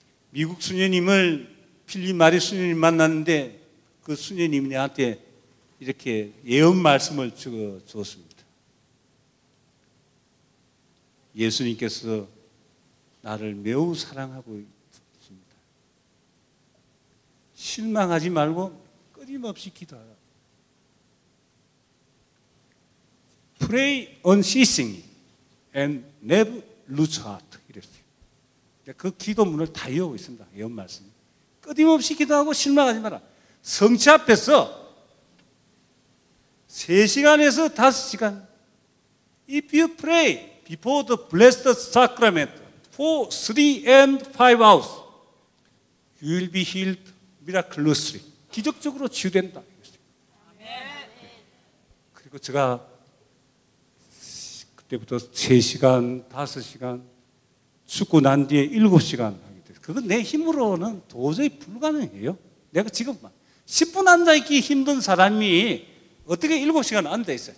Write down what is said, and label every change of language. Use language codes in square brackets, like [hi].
[ko] 미국 수녀님을 필립 마리 수녀님 만났는데 그 수녀님이 나한테 이렇게 예언 말씀을 주었습니다. 예수님께서 나를 매우 사랑하고 있습니다. 실망하지 말고 끊임없이 기도하라. [en] Pray unceasingly and never lose heart. [ko] 이랬어요. 그 기도문을 다 외우고 있습니다. 예언 말씀. 끊임없이 기도하고 실망하지 마라. 성체 앞에서 3시간에서 5시간 [en] If you pray before the blessed sacrament for 3 and 5 hours you will be healed miraculously. [ko] 기적적으로 치유된다. 그리고 제가 그때부터 3시간, 5시간 죽고 난 뒤에 7시간 하게 됐어요. 그건 내 힘으로는 도저히 불가능해요. 내가 지금 10분 앉아있기 힘든 사람이 어떻게 7시간 앉아있어요?